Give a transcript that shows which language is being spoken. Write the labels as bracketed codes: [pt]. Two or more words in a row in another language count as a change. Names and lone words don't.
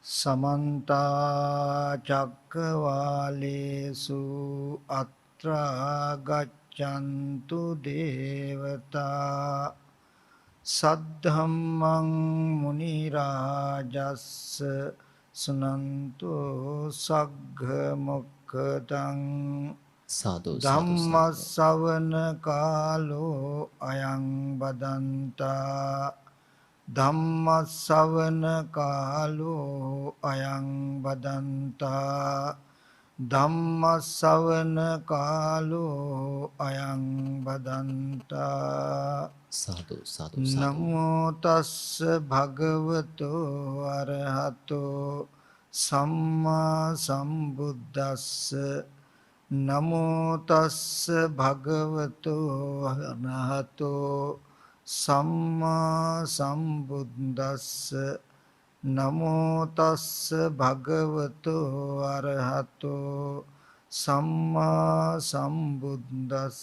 [pi] समन्ता चक्रवालेषु अत्रा गच्छन्तु देवता सद्धम्मं मुनिराजस्स सुनन्तु सग्गमुक्तं साधु साधु साधु ධම්මස්සවන කාලෝ අයං බදන්තා ධම්මස්සවන කාලෝ අයං බදන්තා ධම්මස්සවන කාලෝ අයං බදන්තා साधु साधु साधु නමෝ තස්ස භගවතෝ අරහතෝ සම්මා සම්බුද්දස්ස නමෝ තස්ස භගවතෝ අරහතෝ සම්මා සම්බුද්දස්ස නමෝ තස්ස භගවතෝ අරහතෝ සම්මා සම්බුද්දස්ස